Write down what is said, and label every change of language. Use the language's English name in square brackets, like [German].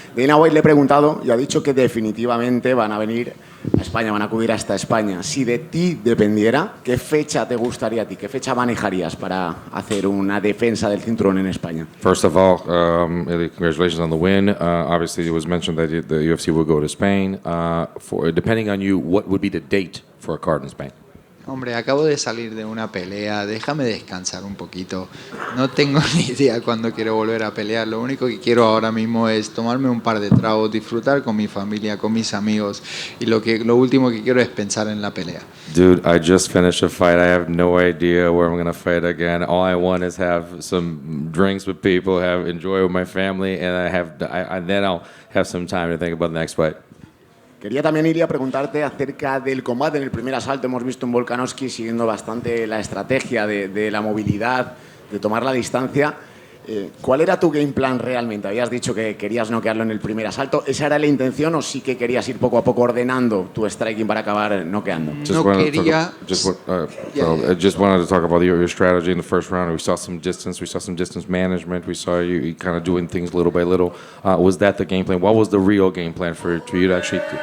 [Spanish] Dana White le he preguntado y ha dicho que definitivamente van a venir a España, van a acudir hasta España. Si de ti dependiera, ¿qué fecha te gustaría a ti? ¿Qué fecha manejarías para hacer una defensa del cinturón en España? [English] First of all, congratulations on the win. Obviously, it was mentioned that the UFC will go to Spain. Depending on you, what would be the date for a card in Spain? [Spanish] Hombre, acabo de salir de una pelea, déjame descansar un poquito. No tengo ni idea cuándo quiero volver a pelear. Lo único que quiero ahora mismo es tomarme un par de tragos, disfrutar con mi familia, con mis amigos. Y lo último que quiero es pensar en la pelea. [English] Dude, I just finished a fight. I have no idea where I'm going to fight again. All I want is have some drinks with people, enjoy with my family, and then I'll have some time to think about the next fight. [Spanish] Quería también, Ilia, preguntarte acerca del combate en el primer asalto. Hemos visto en Volkanovski siguiendo bastante la estrategia de la movilidad, de tomar la distancia. ¿Cuál era tu game plan realmente? Habías dicho que querías noquearlo en el primer asalto. ¿Esa era la intención o sí que querías ir poco a poco ordenando tu striking para acabar noqueando? Quería... [English] I just wanted to talk about your strategy in the first round. We saw some distance management. We saw you kind of doing things little by little. Was that the game plan? What was the real game plan for you to actually...